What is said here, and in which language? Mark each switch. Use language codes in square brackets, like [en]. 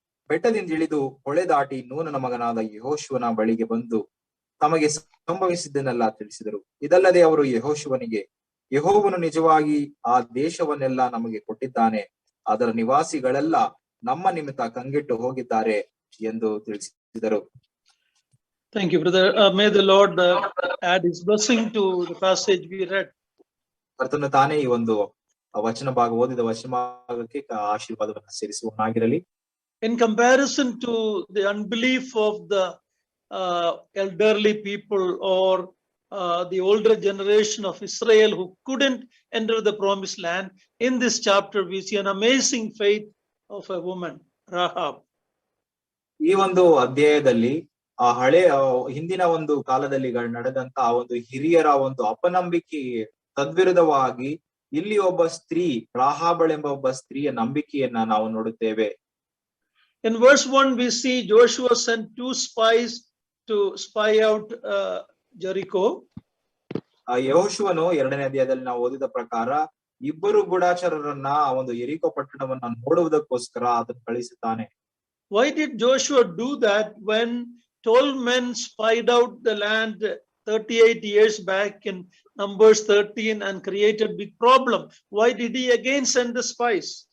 [kn] ಬೆಟ್ಟದಿಂದ ಇಳಿದು ಹೊಳೆ ದಾಟಿ ನೂನನ ಮಗನಾದ ಯೆಹೋಶುವನ ಬಳಿಗೆ ಬಂದು ತಮಗೆ ಸಂಭವಿಸಿದ್ದನ್ನೆಲ್ಲ ತಿಳಿಸಿದರು. ಇದಲ್ಲದೆ ಅವರು ಯೆಹೋಶುವನಿಗೆ, ಯೆಹೋವನು ನಿಜವಾಗಿ ಆ ದೇಶವನ್ನೆಲ್ಲ ನಮಗೆ ಕೊಟ್ಟಿದ್ದಾನೆ, ಅದರ ನಿವಾಸಿಗಳೆಲ್ಲ ನಮ್ಮ ನಿಮಿತ್ತ ಕಂಗೆಟ್ಟು ಹೋಗಿದ್ದಾರೆ ಎಂದು ತಿಳಿಸಿದರು. [en] Thank you, brother. May the Lord add his blessing to the passage we read. [kn] ಕರ್ತನು ತಾನೇ ಈ ಒಂದು ವಚನ ಭಾಗ ಓದಿದ ವಚನ ಭಾಗಕ್ಕೆ ಆಶೀರ್ವಾದವನ್ನು ಸೇರಿಸುವನಾಗಿರಲಿ. [en] In comparison to the unbelief of the elderly people or the older generation of Israel who couldn't enter the promised land, in this chapter we see an amazing faith of a woman, Rahab. [kn] ಈ ಒಂದು ಅಧ್ಯಾಯದಲ್ಲಿ ಆ ಹಿಂದಿನ ಒಂದು ಕಾಲದಲ್ಲಿ ನಡೆದಂತ ಆ ಒಂದು ಹಿರಿಯರ ಒಂದು ಅಪನಂಬಿಕೆ ತದ್ವಿರುದ್ಧವಾಗಿ ಇಲ್ಲಿ ಒಬ್ಬ ಸ್ತ್ರೀ, ರಾಹಾಬಳೆಂಬ ಒಬ್ಬ ಸ್ತ್ರೀಯ ನಂಬಿಕೆಯನ್ನ ನಾವು ನೋಡುತ್ತೇವೆ. [en] In verse 1 we see Joshua sent 2 spies to spy out Jericho. [kn] ಯೆಹೋಶುವನು 2ನೇ ಅಧ್ಯಾಯದಲ್ಲಿ ನಾವು ಓದಿದ ಪ್ರಕಾರ ಇಬ್ಬರು ಗೂಢಚಾರರನ್ನ ಆ ಒಂದು ಯೆರಿಕೋ ಪಟ್ಟಣವನ್ನ ನೋಡುವುದಕ್ಕೋಸ್ಕರ ಅದನ್ನು ಕಳಿಸುತ್ತಾನೆ. [en] Why did Joshua do that when 12 men spied out the land 38 years back in Numbers 13 and created big problem? Why did he again send the spies?